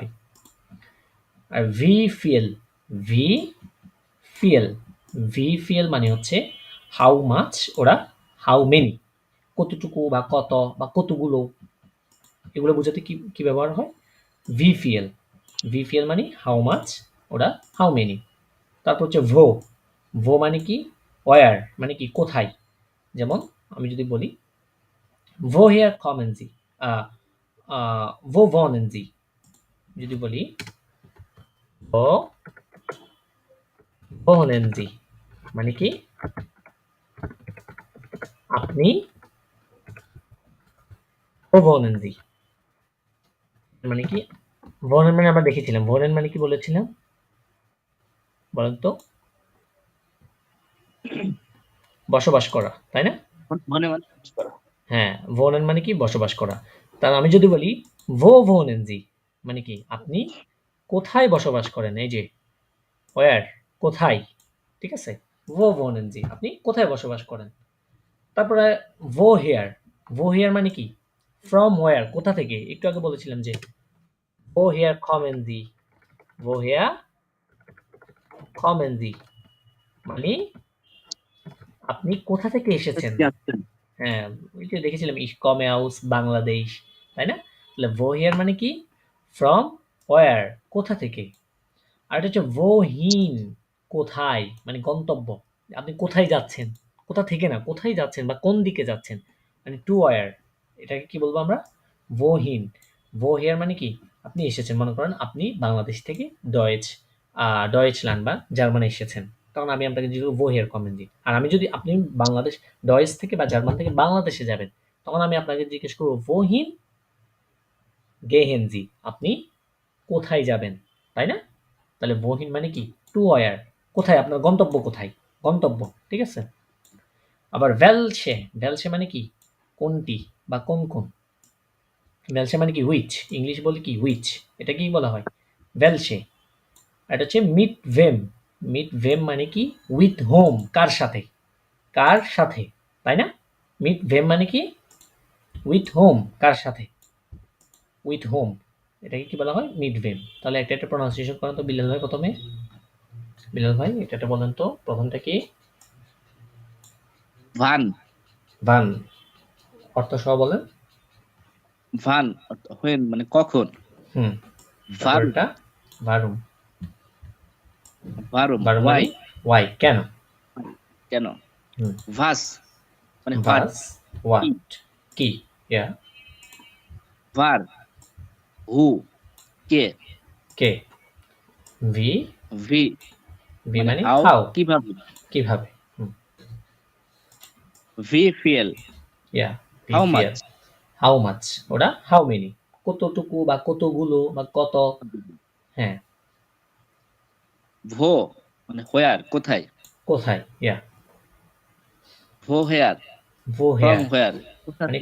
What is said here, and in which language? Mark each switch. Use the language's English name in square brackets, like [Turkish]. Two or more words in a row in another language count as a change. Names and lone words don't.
[Bangla] আর [German] wie viel, wie viel, wie viel [Bangla] মানে হচ্ছে [English] how much, [Bangla] ওরা [English] how many, [Bangla] কতটুকু বা কত বা কতগুলো, এগুলো বোঝাতে কি কি ব্যবহার হয়, [German] wie viel, wie viel [Bangla] মানে [English] how much, [Bangla] ওরা [English] how many. [Bangla] তারপর হচ্ছে ভো, ভো মানে কি ওয়ার, মানে কি কোথায়, যেমন আমি যদি বলি [German] woher kommen Sie, wo wohnen Sie, [Bangla] যদি বলি wo [German] wohnen Sie [Bangla] মানে কি আপনি [German] wo wohnen Sie [Bangla] মানে কি, wohnen মানে আমরা দেখেছিলাম, wohnen মানে কি বলেছিলাম বলেন তো, বসবাস করা, তাই না, মনে মনে করা। হ্যাঁ wohnen মানে কি বসবাস করা। তার আমি যদি বলি [German] wo wohnen Sie [Bangla] মানে কি আপনি কোথায় বসবাস করেন, এই যে where, কোথায়, ঠিক আছে, [German] wo wohnen Sie [Bangla] আপনি কোথায় বসবাস করেন। তারপরে [German] woher, woher [Bangla] মানে কি [English] from where, [Bangla] কোথা থেকে, একটু আগে বলেছিলাম যে [German] woher kommen Sie, woher kommen Sie [Bangla] মানে আপনি কোথা থেকে এসেছেন, যাচ্ছেন। হ্যাঁ ওই যে দেখেছিলাম [German] ich komme aus [Bangla] বাংলাদেশ, তাই না, তাহলে woher মানে কি [English] from where, [Bangla] কোথা থেকে। আর এটা হচ্ছে wohin, কোথায় মানে গন্তব্য, আপনি কোথায় যাচ্ছেন, কোথা থেকে না কোথায় যাচ্ছেন বা কোন দিকে যাচ্ছেন, মানে [English] to where, [Bangla] এটাকে কি বলবো আমরা wohin। woher মানে কি আপনি এসেছেন, মনে করেন আপনি বাংলাদেশ থেকে ডয়েচল্যান্ড বা জার্মানি এসেছেন, তখন আমি আপনাকে যদি [German] woher kommen [Bangla] দিই, আর আমি যদি আপনি বাংলাদেশ ডয়েচ থেকে বা জার্মান থেকে বাংলাদেশে যাবেন, তখন আমি আপনাকে জিজ্ঞেস করবো [German] wohin gehen Sie [Bangla] আপনি কোথায় যাবেন, তাই না, তাহলে wohin মানে কি [English] to where, [Bangla] কোথায় আপনার গন্তব্য কোথায়, গন্তব্য, ঠিক আছে। আবার [German] welche, welche [Bangla] মানে কি কোনটি বা কোন কোন, welche মানে কি which, ইংলিশ বলে কি which, এটা কি বলা হয় welche। এটা হচ্ছে [German] mit wem, mit wem [Bangla] মানে কি [English] with whom, [Bangla] কার সাথে, কার সাথে, তাই না, [German] mit wem [Bangla] মানে কি [English] with whom, [Bangla] কার সাথে, with whom, এটাকে কি বলা হয় mit wem। তাহলে একটা একটা প্রনাউন্সিয়েশন করেন তো বিলাল ভাই প্রথমে, বিলাল ভাই এটা একটা বলেন তো প্রথমটা কি, [German] ভান, [Bangla] ভান, অর্থ সহ বলেন। ভান when মানে কখন, হুম, ভার, তারপরটা ভারুম, ভারম ভারুম why মানে ওয়াই, কেন, কেন, হুম, ভাস মানে what ভাস কি, হোয়াট, কি, ইয়া, ভার হু কে, কে, ভি, ভি ভি মানে মানে হাউ হাউ, কিভাবে, কিভাবে, হুম, [German] wie viel [Bangla] ইয়া, ভি [English] how much, ফিয়ার, how much, [Bangla] ওটা [English] how many, [Bangla] কতটুকু বা কতগুলো বা কত, হ্যাঁ, ভো মানে হোয়ার কোথায়, কোথায়, ইয়া, ভো হেয়ার ভো ফ্রম হেয়ার হোয়ার কোথা মানে